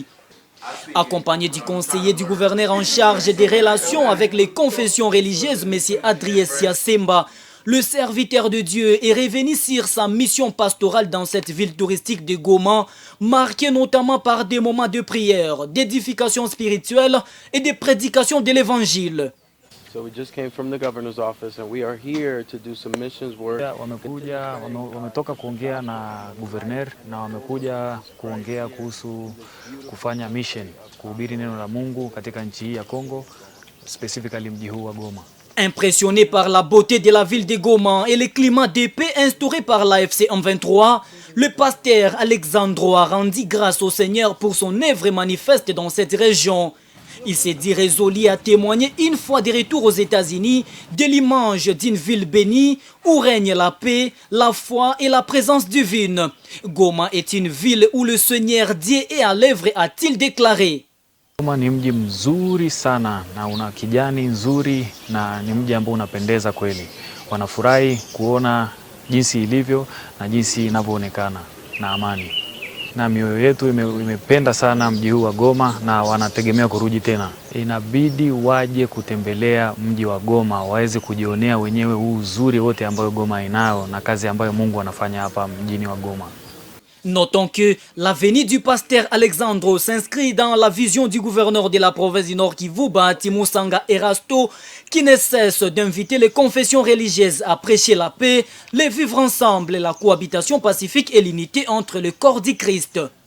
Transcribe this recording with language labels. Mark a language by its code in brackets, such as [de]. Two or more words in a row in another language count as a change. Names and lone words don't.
[fr] Accompagné du conseiller du gouverneur en charge des relations avec les confessions religieuses, M. Adrien Siasemba, le serviteur de Dieu est revenu sur sa mission pastorale dans cette ville touristique de Goma, marquée notamment par des moments de prière, d'édification spirituelle et de prédication de l'évangile. [en] So we just came from the governor's office and we are here to do some missions work. [sw] Wametoka kuongea na gouverneur na wamekuja kuongea kuhusu kufanya mission, kuhubiri neno la Mungu katika nchi hii ya Kongo, specifically mji huu wa Goma. [fr] Impressionné par la beauté de la ville de Goma et le climat de paix instauré par l'AFC M23, le pasteur Alexandro a rendu grâce au Seigneur pour son œuvre manifeste dans cette région. Il s'est dit résolu à témoigner une fois de retour aux États-Unis de l'image d'une ville bénie où règne la paix, la foi et la présence divine. Goma est une ville où le Seigneur Dieu est à l'œuvre, a-t-il déclaré. [sw] Goma ni mji mzuri sana na una kijani nzuri na ni mji ambao unapendeza kweli. Wanafurahi kuona jinsi ilivyo na jinsi inavyoonekana na amani. Na mioyo yetu imependa sana mji huu wa Goma na wanategemea kurudi tena. Inabidi waje kutembelea mji wa Goma, waweze kujionea wenyewe huu uzuri wote ambayo Goma inayo na kazi ambayo Mungu anafanya hapa mjini wa Goma. [fr] Notons que la venue du pasteur Alexandro s'inscrit dans la vision du gouverneur de la province du Nord Kivu, Bahati Musanga Erasto, qui ne cesse d'inviter les confessions religieuses à prêcher la paix, le vivre ensemble, la cohabitation pacifique et l'unité entre le corps du Christ.